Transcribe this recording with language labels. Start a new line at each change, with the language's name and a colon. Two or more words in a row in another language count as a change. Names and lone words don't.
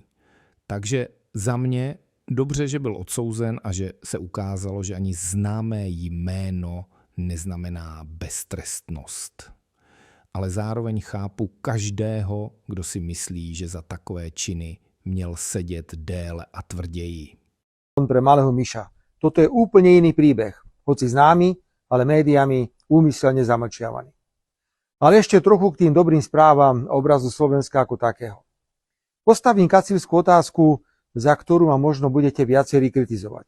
Czech: Takže za mě dobře, že byl odsouzen a že se ukázalo, že ani známé jméno neznamená beztrestnost. Ale zároveň chápu každého, kdo si myslí, že za takové činy měl sedět déle a tvrději.
Slovak: Pre malého myša. Toto je úplne iný príbeh, hoci známy, ale médiami úmyselne zamlčiavaný. Ale ešte trochu k tým dobrým správam a obrazu Slovenska ako takého. Postavím kacírskú otázku, za ktorú ma možno budete viacerí kritizovať.